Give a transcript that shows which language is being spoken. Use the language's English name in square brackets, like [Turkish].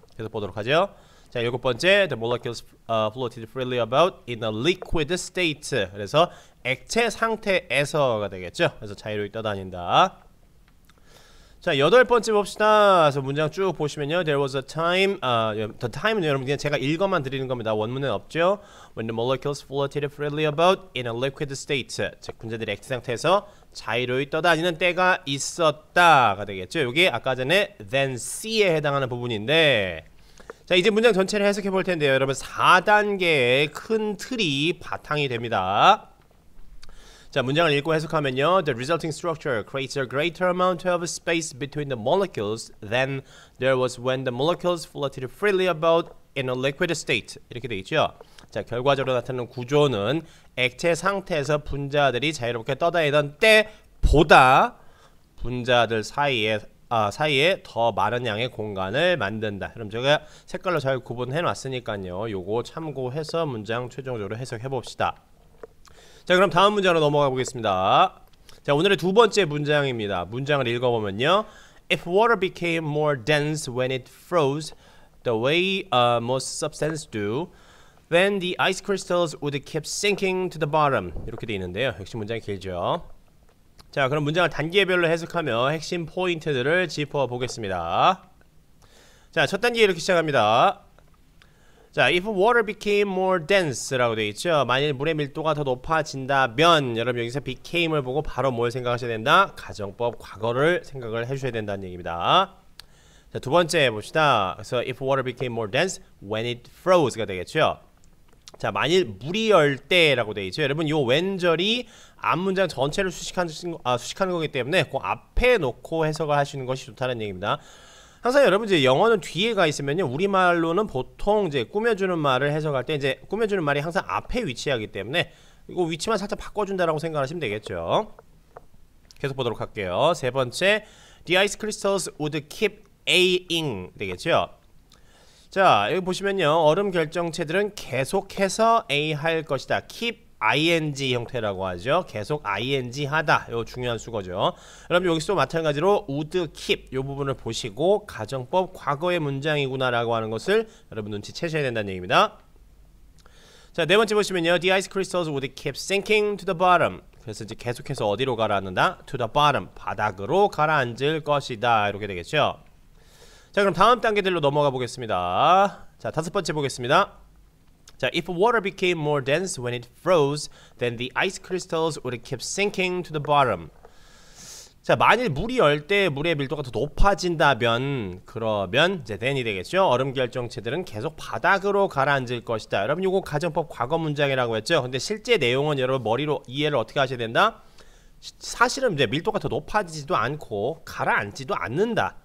[Korean] 계속 보도록 하죠. 자, 일곱 번째, [English] the molecules floated freely about in a liquid state. [Korean] 그래서 액체 상태에서가 되겠죠. 그래서 자유롭게 떠다닌다. 자, 여덟 번째 봅시다. 그래서 문장 쭉 보시면요. [English] There was a time, [Korean] the time은 여러분 그냥 제가 읽어만 드리는 겁니다. 원문은 없죠. [English] When the molecules floated freely about in a liquid state. [Korean] 즉, 분자들이 액체 상태에서 자유로이 떠다니는 때가 있었다가 되겠죠. 이게 아까 전에 then C에 해당하는 부분인데, 자, 이제 문장 전체를 해석해 볼 텐데요. 여러분, 4단계의 큰 틀이 바탕이 됩니다. 자, 문장을 읽고 해석하면요. [English] The resulting structure creates a greater amount of space between the molecules than there was when the molecules floated freely about in a liquid state. [Korean] 이렇게 되어 있죠. 자, 결과적으로 나타나는 구조는 액체 상태에서 분자들이 자유롭게 떠다니던 때보다 분자들 사이에 더 많은 양의 공간을 만든다. 그럼 제가 색깔로 잘 구분해 놨으니까요. 요거 참고해서 문장 최종적으로 해석해 봅시다. 자, 그럼 다음 문장으로 넘어가 보겠습니다. 자, 오늘의 두 번째 문장입니다. 문장을 읽어보면요. [English] If water became more dense when it froze the way most substances do, then the ice crystals would keep sinking to the bottom. [Korean] 이렇게 되어 있는데요. 역시 문장이 길죠. 자, 그럼 문장을 단계별로 해석하며 핵심 포인트들을 짚어보겠습니다. 자, 첫 단계 이렇게 시작합니다. [English] 자, if water became more dense라고 [Korean] 되어 있죠. 만일 물의 밀도가 더 높아진다면 여러분 여기서 became을 보고 바로 뭘 생각하셔야 된다? 가정법 과거를 생각을 해주셔야 된다는 얘기입니다. 자, 두 번째 봅시다. 그래서 [English] if water became more dense when it froze가 [Korean] 되겠죠. 자, 만일 물이 얼 때라고 되어 있죠. 여러분 요 웬절이 앞문장 전체를 수식하는 거기 때문에 그 앞에 놓고 해석을 하시는 것이 좋다는 얘기입니다. 항상 여러분 이제 영어는 뒤에 가 있으면요, 우리말로는 보통 이제 꾸며주는 말을 해석할 때 이제 꾸며주는 말이 항상 앞에 위치하기 때문에 이거 위치만 살짝 바꿔준다라고 생각하시면 되겠죠. 계속 보도록 할게요. 세 번째, [English] the ice crystals would keep Aing [Korean] 되겠죠. 자, 여기 보시면요, 얼음 결정체들은 계속해서 A 할 것이다. keep ing 형태라고 하죠. 계속 ing 하다. 요 중요한 수거죠. 여러분 여기서도 마찬가지로 would keep 요 부분을 보시고 가정법 과거의 문장이구나 라고 하는 것을 여러분 눈치채셔야 된다는 얘기입니다. 자, 네 번째 보시면요, [English] the ice crystals would keep sinking to the bottom. [Korean] 그래서 이제 계속해서 어디로 가라앉는다? [English] to the bottom. [Korean] 바닥으로 가라앉을 것이다. 이렇게 되겠죠. 자, 그럼 다음 단계들로 넘어가 보겠습니다. 자, 다섯 번째 보겠습니다. [English] 자, if water became more dense when it froze, then the ice crystals would keep sinking to the bottom. [Korean] 자, 만일 물이 얼 때 물의 밀도가 더 높아진다면, 그러면 이제 then이 되겠죠. 얼음 결정체들은 계속 바닥으로 가라앉을 것이다. 여러분 요거 가정법 과거 문장이라고 했죠. 근데 실제 내용은 여러분 머리로 이해를 어떻게 하셔야 된다? 사실은 이제 밀도가 더 높아지지도 않고 가라앉지도 않는다.